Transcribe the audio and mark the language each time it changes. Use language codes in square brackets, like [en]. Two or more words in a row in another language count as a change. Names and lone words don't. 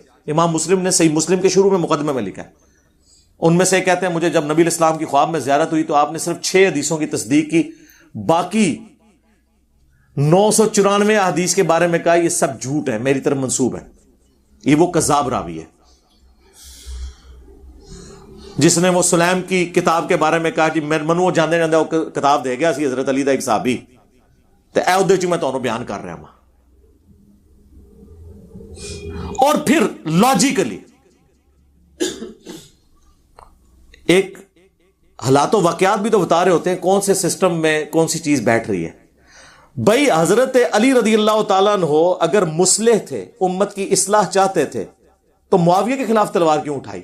[ur] امام مسلم نے صحیح مسلم کے شروع میں مقدمے میں لکھا ہے. ان میں سے کہتے ہیں مجھے جب نبی الاسلام کی خواب میں زیارت ہوئی تو آپ نے صرف 6 حدیثوں کی تصدیق کی، باقی 994 حدیث کے بارے میں کہا یہ سب جھوٹ ہے، میری طرف منسوب ہے. یہ وہ کذاب راوی ہے جس نے وہ سلیم کی کتاب کے بارے میں کہا کہ [pa] میں منو جاندے جاندے وہ کتاب دے گیا سی حضرت علی دا ایک صحابی تے اے اودے چ میں تانوں بیان کر رہا ہوں. [ur] اور پھر لاجیکلی ایک حالات و واقعات بھی تو بتا رہے ہوتے ہیں کون سے سسٹم میں کون سی چیز بیٹھ رہی ہے. بھائی حضرت علی [ar] رضی اللہ تعالیٰ عنہ [ur] اگر مصلح تھے، امت کی اصلاح چاہتے تھے، تو معاویہ کے خلاف تلوار کیوں اٹھائی؟